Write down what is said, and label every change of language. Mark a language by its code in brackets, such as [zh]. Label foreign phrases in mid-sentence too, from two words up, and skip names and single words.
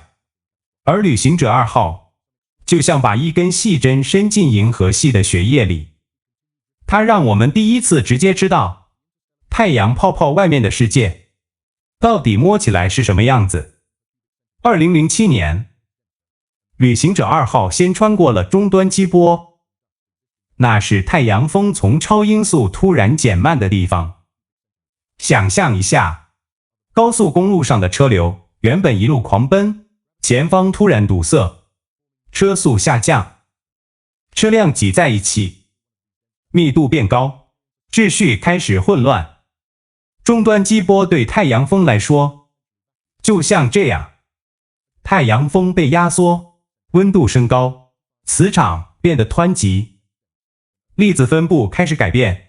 [zh] 而旅行者2號就像把一根細針伸進銀河系的血液裡， 它讓我們第一次直接知道太陽泡泡外面的世界到底摸起來是什麼樣子。2007年，旅行者2號先穿過了終端激波，那是太陽風從超音速突然減慢的地方。想象一下，高速公路上的車流原本一路狂奔，前方突然堵塞，車速下降，車輛擠在一起，密度變高，秩序開始混亂。終端激波對太陽風來說，就像這樣，太陽風被壓縮，溫度升高，磁場變得湍急，粒子分布開始改變。